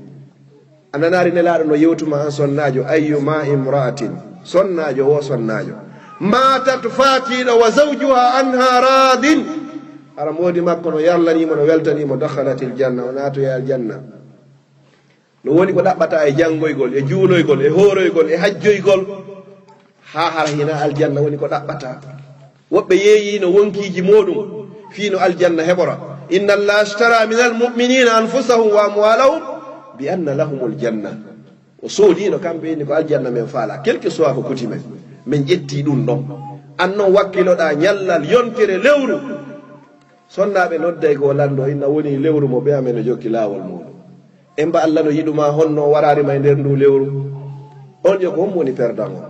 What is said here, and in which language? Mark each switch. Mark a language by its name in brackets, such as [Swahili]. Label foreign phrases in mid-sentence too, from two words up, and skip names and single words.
[Fula] A nanari nelaɗo no yewtuma an sonnajo, [Arabic] أيما امرأة, [Fula] sonnajo wo sonnajo, matat fatiɗo [Arabic] وزوجها عنها راض, [Fula] ara moodi makko no yarlanimo no weltanimo, [Arabic] دخلت الجنة, [Fula] o natoye aljanna. No woni ko ɗaɓɓata e janngoygol e juuloygol e horoygol e hajjoygol, ha hara hina aljanna woni ko ɗaɓɓata. Woɓɓe yeeyi no wonkiji moɗum fiino aljanna heɓora. [Arabic] إن الله اشترى من المؤمنين أنفسهم وأموالهم بأن لهم الجنة. [Fula] O soodino kamɓe ni ko aljanna men faala, [French] quel que soit [Fula] ko kuti men, min ƴetti ɗum ɗon. An noon wakkiloɗa ñallal yontire lewru, sonnaɓe nodday ko lando inna woni lewru mo ɓeyamen no jokki laawol muɗum. En mba Allah no yiɗuma honno wararima e nder ndu lewru, on jo ko hon woni perdant o.